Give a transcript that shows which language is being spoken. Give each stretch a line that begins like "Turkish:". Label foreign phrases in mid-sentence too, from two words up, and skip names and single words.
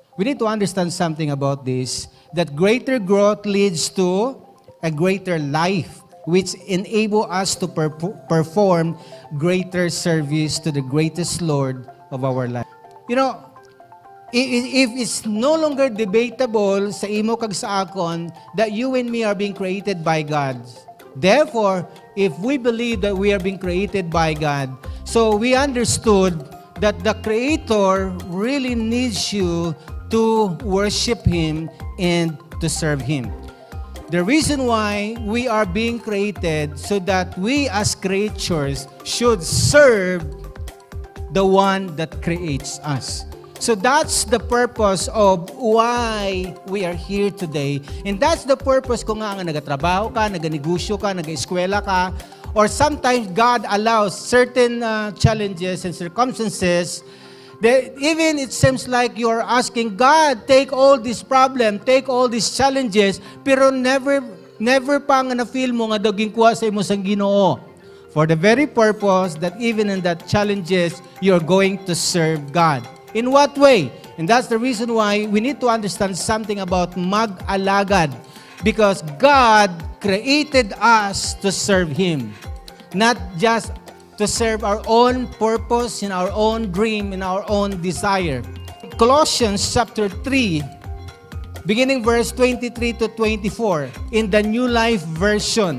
English: we need to understand something about this, that greater growth leads to a greater life, which enable us to perform greater service to the greatest Lord of our life. You know, if it's no longer debatable
Hiligaynon: sa imo kag sa akon
English: that you and me are being created by God. Therefore, if we believe that we are being created by God, so we understood that the Creator really needs you to worship Him and to serve Him. The reason why we are being created so that we as creatures should serve the one that creates us. So that's the purpose of why we are here today. And that's the purpose
Hiligaynon: kung nga nagatrabaho ka, naganegosyo ka, nag-eskwela ka,
English: or sometimes God allows certain challenges and circumstances that even it seems like you are asking God, take all this problem, take all these challenges,
Hiligaynon: pero never pa nga na-feel mo nga daging kuha sa imo sang Ginoo.
English: For the very purpose that even in that challenges, you're going to serve God. In what way? And that's the reason why we need to understand something about mag-alagad. Because God created us to serve Him. Not just to serve our own purpose, in our own dream, in our own desire. Colossians chapter 3, beginning verse 23 to 24, in the New Life Version.